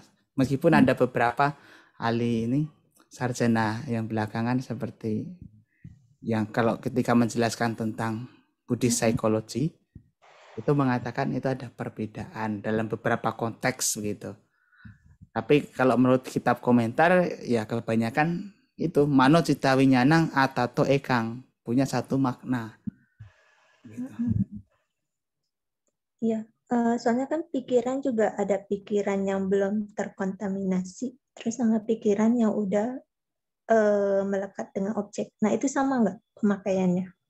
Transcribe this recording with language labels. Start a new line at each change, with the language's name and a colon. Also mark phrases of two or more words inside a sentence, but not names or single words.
Indonesian: Meskipun ada beberapa ahli ini sarjana yang belakangan seperti yang kalau ketika menjelaskan tentang
English: Buddhist psychology
Indonesian: itu mengatakan itu ada perbedaan dalam beberapa konteks gitu. Tapi kalau menurut kitab komentar ya kebanyakan itu
Pali: mano cita winyanang atato ekang,
Indonesian: punya satu makna. Gitu. Iya, soalnya kan pikiran juga ada pikiran yang belum terkontaminasi, terus sama pikiran yang udah melekat dengan objek. Nah itu sama nggak pemakaiannya?